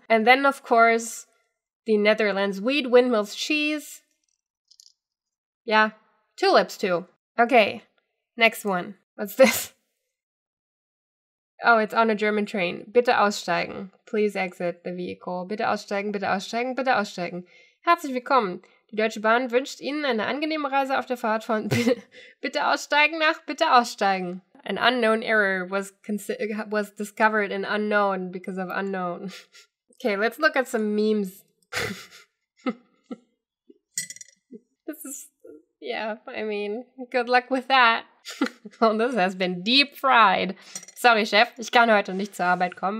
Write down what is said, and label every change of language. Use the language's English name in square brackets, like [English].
[English] And then, of course, the Netherlands, weed, windmills, cheese. Yeah, tulips too. Okay, next one. What's this? Oh, it's on a German train. [German] Bitte aussteigen. [English] Please exit the vehicle. [German] Bitte aussteigen, bitte aussteigen, bitte aussteigen. Herzlich willkommen. Die Deutsche Bahn wünscht Ihnen eine angenehme Reise auf der Fahrt von Bitte aussteigen nach Bitte aussteigen. [English] An unknown error was discovered in unknown because of unknown. Okay, let's look at some memes. This is, yeah, I mean, good luck with that. Well, this has been deep fried. [German] Sorry, Chef, ich kann heute nicht zur Arbeit kommen.